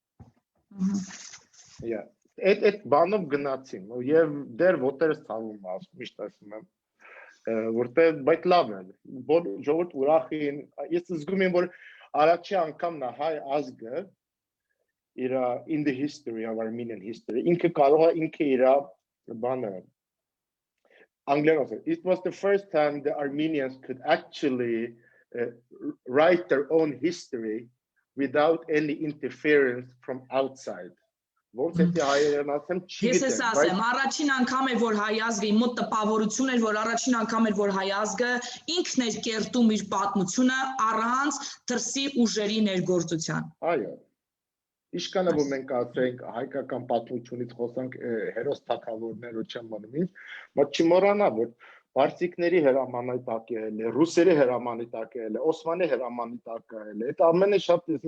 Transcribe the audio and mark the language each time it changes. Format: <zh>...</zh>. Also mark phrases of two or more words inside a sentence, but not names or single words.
<hy>Այդ բանով գնացին, եւ դեռ ոտերս ցավում է, միշտ ասում եմ, որտեղ բայց լավ է, որ ժողովուրդ ուրախ են, ես զգում եմ, որ առաջի անգամն է հայ ազգը իր</hy> <en>in the history of Armenian history,</en> <hy>ինքը կարող է ինքը իր բանը</hy> <en>It was the first time the Armenians could actually write their own history without any interference from outside.</en> <hy>Ես ես ասեմ, առաջին անգամ էր, որ հայ ազգը, իմ մոտ տպավորություն էր, որ առաջին անգամ էր, որ հայ ազգը ինքն էր կերտում իր պատմությունը առանց դրսի ուժերի ներգործության։ Այո։ Իշքանը որ մենք ասենք հայկական պատմությունից խոսանք հերոս թագավորներով չեմ մնում ինչ, բայց չմոռանա որ պարսիկների հրամանատակ եղել է, ռուսերի հրամանատակ եղել է, օսմանի հրամանատակ եղել է, այդ ամենը շատ</hy>